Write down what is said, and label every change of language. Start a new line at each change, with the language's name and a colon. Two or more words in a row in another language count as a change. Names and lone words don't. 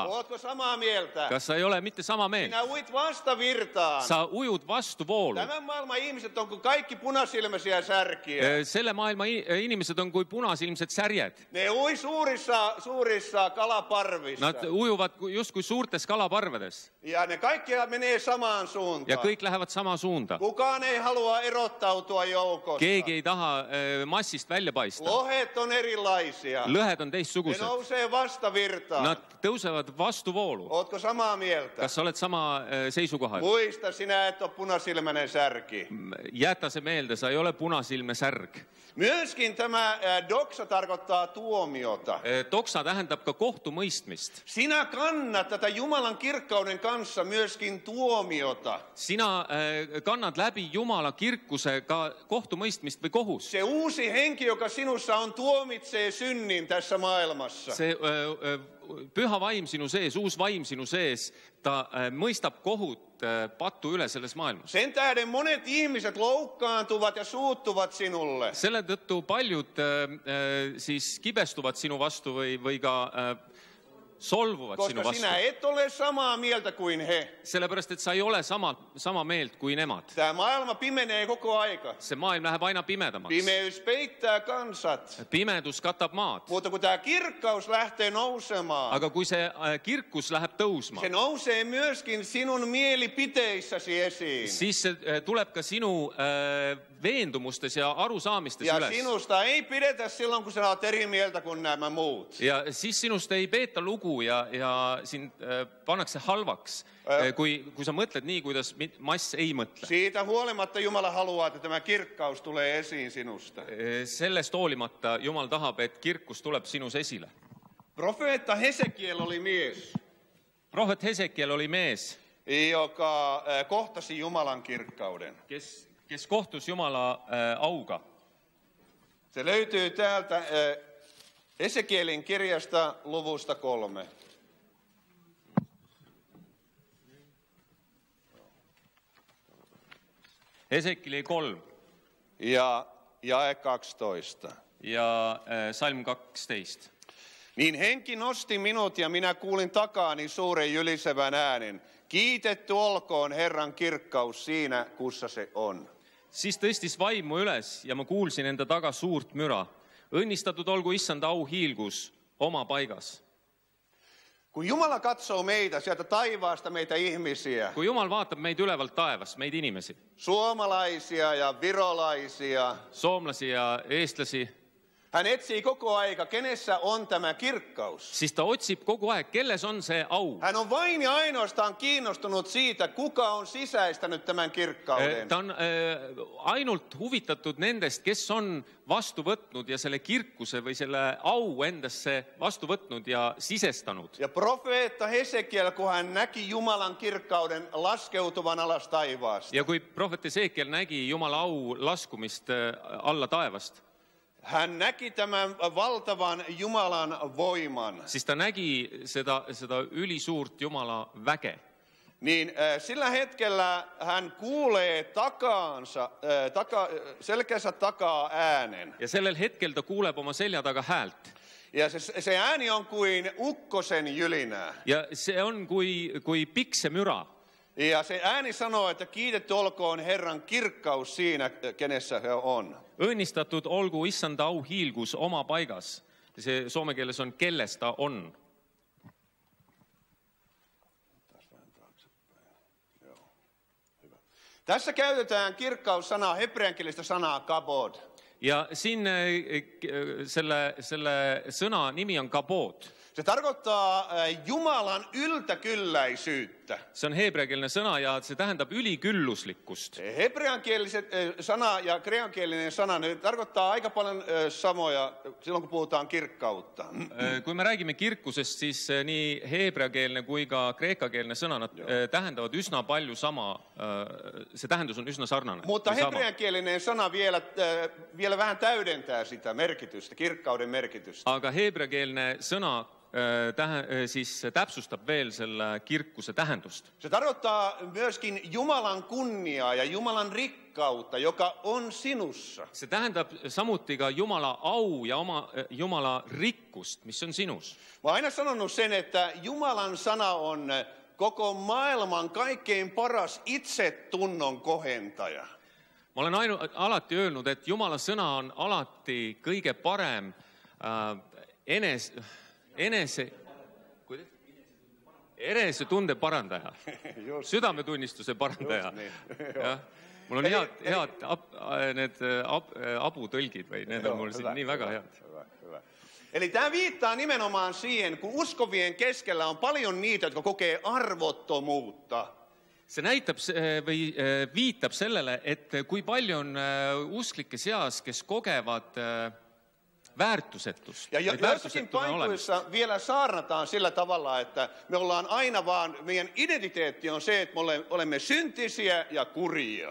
Finnish: Ootko samaa mieltä?
Estonian: Kas sa ei ole mitte sama meelt?
Finnish: Sinä uit vastavirtaan.
Estonian: Sa ujud vastu voolu.
Finnish: Tämän maailman ihmiset on kuin kaikki punasilmäisiä särkiä.
Estonian: Selle maailma inimesed on kui punasilmsed särjed.
Finnish: Ne ui suurissa kalaparvissa.
Estonian: Nad ujuvad justkui suurtes kalaparvedes.
Finnish: Ja ne kaikki menee samaan suuntaan.
Estonian: Ja kõik lähevad sama suunda.
Finnish: Kukaan ei halua erottautua joukosta.
Estonian: Keegi ei taha massist välja paista.
Finnish: Lohet on erilaisia.
Estonian: Lõhed on
Finnish: Ne
Estonian: teistsugused.
Finnish: nousee vastavirtaan.
Estonian: Nad tõusevad vastu voolu.
Finnish: Ootko samaa mieltä?
Estonian: Kas sa oled sama seisukohal?
Finnish: Muista, sinä et ole punasilmäinen särki.
Estonian: Jätä se meelde, sa ei ole punasilmne särg.
Finnish: Myöskin tämä doksa tarkoittaa tuomiota.
Estonian: Doksa tähendab ka kohtumõistmist.
Finnish: Sinä kannat tätä Jumalan kirkkauden kanssa myöskin tuomiota.
Estonian: Sina kannad läbi Jumala kirkuse ka kohtumõistmist või kohust.
Finnish: Se uusi henki, joka sinussa on, tuomitsee synnin tässä maailmassa.
Estonian: See püha vaim sinu sees, uus vaim sinu sees, ta mõistab kohut pattu üle selles maailmas.
Finnish: Sen tähden monet ihmiset loukkaantuvat ja suuttuvat sinulle.
Estonian: Selle tõttu paljud siis kibestuvad sinu vastu või ka solvuvad sinu
Finnish: Koska
Estonian: vastu.
Finnish: sinä et ole samaa mieltä kuin he.
Estonian: Sellepärast, et sa ei ole sama meelt kui nemad.
Finnish: Tämä maailma pimenee koko aika.
Estonian: See maailm läheb aina pimedamaks.
Finnish: Pimeys peittää kansat.
Estonian: Pimedus katab maad.
Finnish: Mutta kun tämä kirkkaus lähtee nousemaan,
Estonian: Aga kui see kirkus läheb tõusma,
Finnish: se nousee myöskin sinun mielipiteissäsi esiin.
Estonian: siis see tuleb ka sinu veendumustes ja arusaamistes
Finnish: Ja
Estonian: üles.
Finnish: sinusta ei pidetä silloin, kun sä olet eri mieltä kuin nämä muut.
Estonian: Ja siis sinust ei peeta lugu ja sind pannakse halvaks, kui sa mõtled nii, kuidas mass ei mõtle.
Finnish: Siitä huolimatta Jumala haluaa, että tämä kirkkaus tulee esiin sinusta.
Estonian: Sellest hoolimata Jumal tahab, et kirkus tuleb sinus esile.
Finnish: Profeetta Hesekiel oli mies,
Estonian: Prohvet Hesekiel oli mees,
Finnish: joka kohtasi Jumalan kirkkauden.
Estonian: kes kohtus Jumala auga.
Finnish: Se löytyy täältä Hesekielin kirjasta luvusta 3.
Estonian: Hesekieli 3
Finnish: Ja jae 12.
Estonian: ja salm 12.
Finnish: Niin henki nosti minut ja minä kuulin takaani suuren jylisevän äänen. Kiitetty olkoon Herran kirkkaus siinä, kussa se on.
Estonian: Siis tõstis vaimu üles ja ma kuulsin enda taga suurt müra. Õnnistatud olgu issand au hiilgus oma paigas.
Finnish: Kun Jumala katsoo meitä sieltä taivaasta, meitä ihmisiä,
Estonian: Kui Jumal vaatab meid ülevalt taevast, meid inimesi,
Finnish: suomalaisia ja virolaisia,
Estonian: soomlasi ja eestlasi,
Finnish: Hän etsii koko aika, kenessä on tämä kirkkaus.
Estonian: siis ta otsib kogu aeg, kelles on see au.
Finnish: Hän on vain ja ainoastaan kiinnostunut siitä, kuka on sisäistänyt tämän kirkkauden.
Estonian: Ta on ainult huvitatud nendest, kes on vastu võtnud ja selle kirkuse või selle au endasse vastu võtnud ja sisestanud.
Finnish: Ja profeetta Hesekiel, kun hän näki Jumalan kirkkauden laskeutuvan alas taivaasta.
Estonian: Ja kui prohvet Esekiel nägi Jumala au laskumist alla taevast,
Finnish: Hän näki tämän valtavan Jumalan voiman.
Estonian: siis ta nägi seda ülisuurt Jumala väge.
Finnish: Niin sillä hetkellä hän kuulee takaansa, selkänsä takaa äänen.
Estonian: Ja sellel hetkel ta kuuleb oma selja taga häält.
Finnish: Ja se ääni on kuin ukkosen jylinää.
Estonian: Ja see on kui piksemüra.
Finnish: Ja se ääni sanoo, että kiitetty olkoon Herran kirkkaus siinä, kenessä he on.
Estonian: Õnnistatud olgu issanda au hiilgus oma paigas. See soome keeles on, kelles ta on.
Finnish: Tässä käytetään kirkkaussanaa, hebreankielistä sanaa kabod.
Estonian: Ja siin selle sõna nimi on kabod.
Finnish: Se tarkoittaa Jumalan yltäkylläisyyttä.
Estonian: See on heebreakeelne sõna ja see tähendab ülikülluslikkust.
Finnish: Hebreankieliset sana ja kreankielinen sana, ne tarkoittaa aika paljon samoja silloin, kun puhutaan kirkkautta.
Estonian: Kui me räägime kirkusest, siis nii heebreakeelne kui ka kreekakeelne sõna, nad tähendavad üsna palju sama, see tähendus on üsna sarnane.
Finnish: Mutta hebreankielinen sana vielä vähän täydentää sitä merkitystä, kirkkauden merkitystä.
Estonian: Aga heebreakeelne sõna siis täpsustab veel selle kirkuse tähendust.
Finnish: Se tarkoittaa myöskin Jumalan kunniaa ja Jumalan rikkautta, joka on sinussa.
Estonian: See tähendab samuti ka Jumala au ja oma Jumala rikkust, mis on sinus.
Finnish: Mä oon aina sanonut sen, että Jumalan sana on koko maailman kaikkein paras itsetunnon kohentaja.
Estonian: Ma olen alati öelnud, et Jumala sõna on alati kõige parem enesetunde parandaja, südametunnistuse parandaja. Ja, mul on head need aputõlgid või need on mul siin nii väga head.
Finnish: Eli tämä viittaa nimenomaan siihen, kun uskovien keskellä on paljon niitä, jotka kokee arvottomuutta.
Estonian: See näitab või viitab sellele, et kui palju on usklike seas, kes kogevad väärtusetust.
Finnish: Ja joissakin paikoissa vielä saarnataan sillä tavalla, että me ollaan aina vaan, meidän identiteetti on se, että me olemme syntisiä ja kurjia.